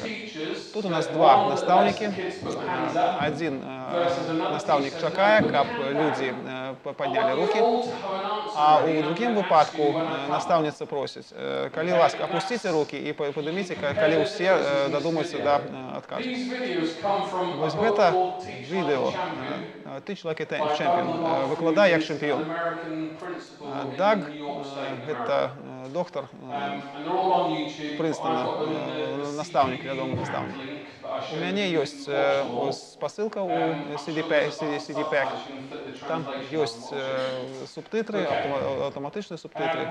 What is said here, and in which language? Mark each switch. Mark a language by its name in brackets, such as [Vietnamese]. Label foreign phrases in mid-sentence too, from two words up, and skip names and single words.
[Belarusian] Тут у нас два настаўнікі. Адзін настаўнік чакае, каб людзі паднялі рукі, а ў другім выпадку настаўніца просіць: калі ласка, апусціце рукі і падыміце, калі ўсе дадумаюцца да адказу. Вось гэта відэо «Teach like a champion», выкладай як чэмпіён. Даг, гэта доктар Прынстона, настаўнік, вядомы настаўнік. У мяне ёсць спасылка ў CD Pack. Там ёсць субтитры, аўтаматычныя субтитры.